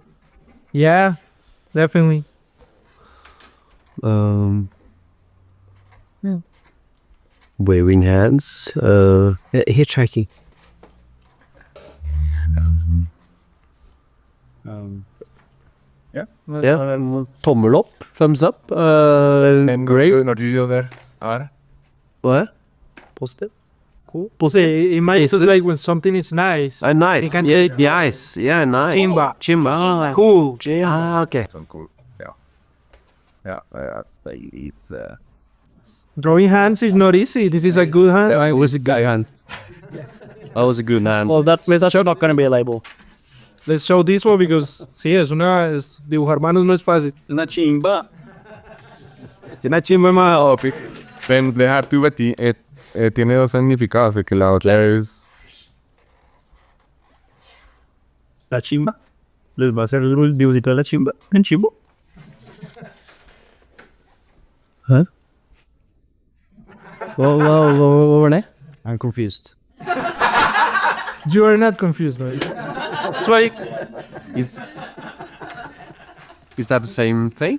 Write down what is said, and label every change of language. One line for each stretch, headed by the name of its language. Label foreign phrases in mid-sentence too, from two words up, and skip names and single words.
English: Yeah, definitely. Waving hands. Hitchhiking. Yeah.
Norwegian: Tommel opp.
English: Thumbs up. Great.
Norwegian: Når du gjør det her.
English: What? Positive. Cool. It might it's like when something is nice. Nice. You can Yeah, say- nice. Yeah, nice. Chimba. Chimba. Cool. Okay.
Norwegian: Sånn cool. Ja. Ja,
English: that's it's... Drawing hands is not easy. This is a good hand. It was a good hand. That was a good hand. Well, that's not going to be a label. Let's show this one because
Spanish: sí, dibujar manos no es fácil. Una chimba. Es una chimba más
Norwegian: Men det här tu vet
Spanish: tiene dos significados porque la otra es... La chimba. Les va a hacer el dibujito de la chimba. En chimbo.
English: Huh? What were they? I'm confused. You are not confused, right? That's why... Is that the same thing?